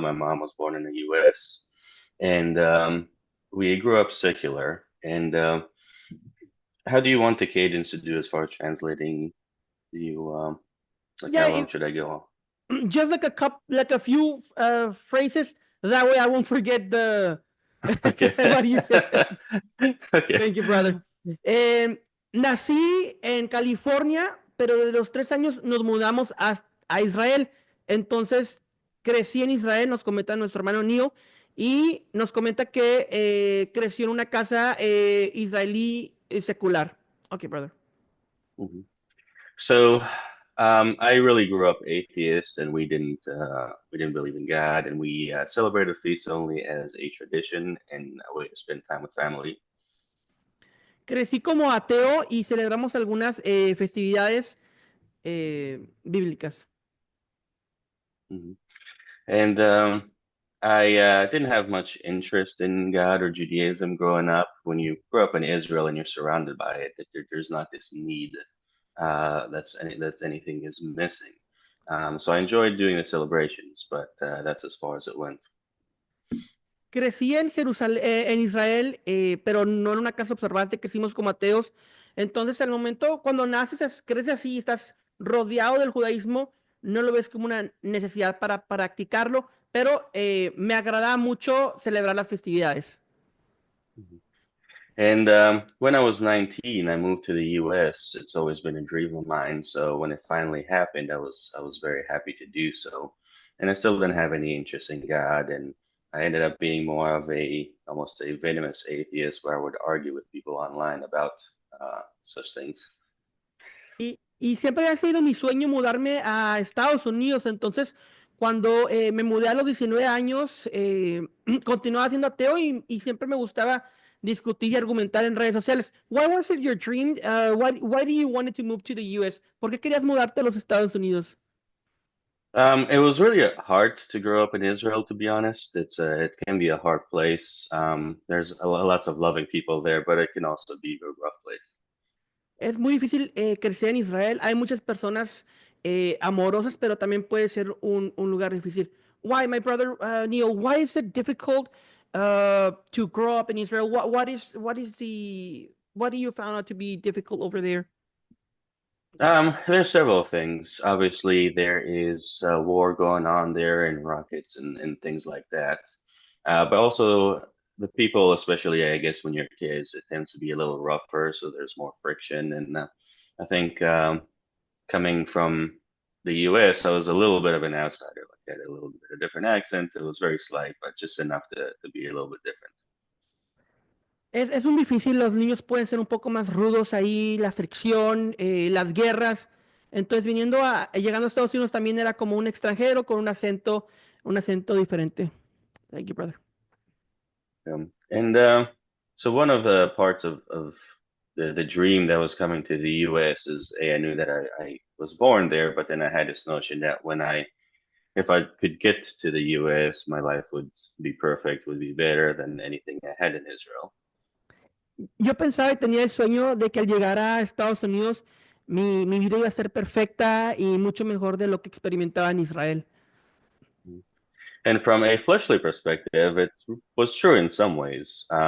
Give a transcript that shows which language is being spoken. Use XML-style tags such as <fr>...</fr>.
<en>My mom was born in the U.S. And we grew up secular. And how do you want the cadence to do as far as translating? Do you like Yeah, how long should I go? just like a few phrases. That way I won't forget the Okay. what you said. Okay. Thank you, brother.</en> <es>Nací en California, pero de los 3 años nos mudamos a Israel. Entonces crecí en Israel, nos comenta nuestro hermano Nio, y nos comenta que creció en una casa israelí secular.</es> <en>Ok, brother. Mhm. So, I really grew up atheist, and we didn't believe in God, and we celebrated feasts only as a tradition and a way to spend time with family.</en> <es>Crecí como ateo y celebramos algunas festividades bíblicas. Mhm.</es> <en>And I didn't have much interest in God or Judaism growing up. When you grow up in Israel and you're surrounded by it, there's not this need that anything is missing. So I enjoyed doing the celebrations, but that's as far as it went.</en> <es>Crecí en Jerusalén, en Israel, pero no en una casa observante, crecimos como ateos. Entonces, al momento, cuando naces, creces así, estás rodeado del judaísmo, no lo ves como una necesidad para practicarlo, pero me agrada mucho celebrar las festividades. Mhm.</es> <en>And when I was 19, I moved to the U.S. It's always been a dream of mine. So when it finally happened, I was very happy to do so. And I still didn't have any interest in God, and I ended up being more of a almost a venomous atheist, where I would argue with people online about such things.</en> <es>Y siempre ha sido mi sueño mudarme a Estados Unidos. Entonces, cuando me mudé a los 19 años, continuaba siendo ateo y siempre me gustaba discutir y argumentar en redes sociales.</es> <en>Why was it your dream? Why do you wanted to move to the US?</en> <es>¿Por qué querías mudarte a los Estados Unidos?</es> <en>It was really hard to grow up in Israel, to be honest. It can be a hard place. There's lots of loving people there, but it can also be a rough place.</en> <es>Es muy difícil crecer en Israel. Hay muchas personas amorosas, pero también puede ser un lugar difícil.</es> <en>Why, my brother Neil? Why is it difficult to grow up in Israel? What do you found out to be difficult over there? There's several things. Obviously, there is a war going on there and rockets and things like that. But also the people, especially I guess when you're kids, it tends to be a little rougher, so there's more friction. And I think coming from the US, I was a little bit of an outsider. Like I had a little bit of a different accent. It was very slight, but just enough to be a little bit different.</en> <es>Es un difícil, los niños pueden ser un poco más rudos ahí, la fricción, las guerras. Entonces, llegando a Estados Unidos también era como un extranjero con un acento diferente.</es> <en>Thank you, brother. And so one of the parts of the dream that was coming to the US is I knew that I was born there, but then I had this notion that if I could get to the US, my life would be perfect, would be better than anything I had in Israel.</en> <es>Yo pensaba y tenía el sueño de que al llegar a Estados Unidos, mi vida iba a ser perfecta y mucho mejor de lo que experimentaba en Israel.</es> <en>And from a fleshly perspective, it was true in some ways.</en>